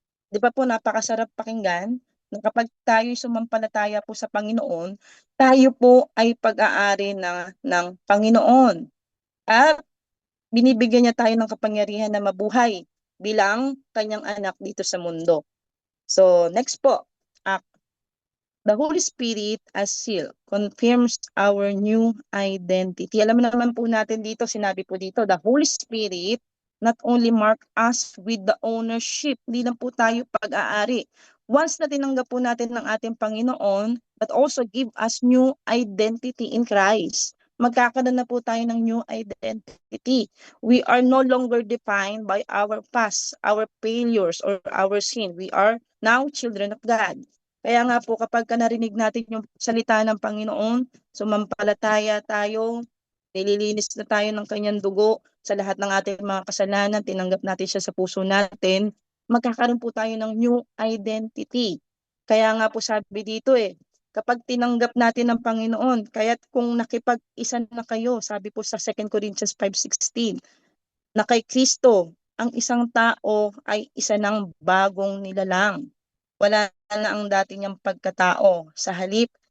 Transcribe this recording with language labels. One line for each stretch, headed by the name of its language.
Filipino: Di ba po napakasarap pakinggan na kapag tayo sumampalataya po sa Panginoon, tayo po ay pag-aari ng Panginoon. At binibigyan niya tayo ng kapangyarihan na mabuhay bilang kanyang anak dito sa mundo.
English: So, next po, the Holy Spirit as seal confirms our new identity.
Filipino: Alam naman po natin dito, sinabi po dito,
English: the Holy Spirit not only mark us with the ownership,
Filipino: hindi lang po tayo pag-aari.
English: Once
Filipino: na tinanggap po natin ng ating Panginoon,
English: but also give us new identity in Christ.
Filipino: Magkakaroon na po tayo ng new identity.
English: We are no longer defined by our past, our failures, or our sin. We are now children of God.
Filipino: Kaya nga po kapag narinig natin yung salita ng Panginoon, sumampalataya tayo, nililinis na tayo ng kanyang dugo sa lahat ng ating mga kasalanan, tinanggap natin siya sa puso natin, magkakaroon po tayo ng new identity. Kaya nga po sabi dito kapag tinanggap natin ng Panginoon, kaya't kung nakipag-isa na kayo, sabi po sa 2 Corinthians 5:16, na kay Kristo, ang isang tao ay isa ng bagong nilalang. Wala na ang dati niyang pagkatao. Sa halip,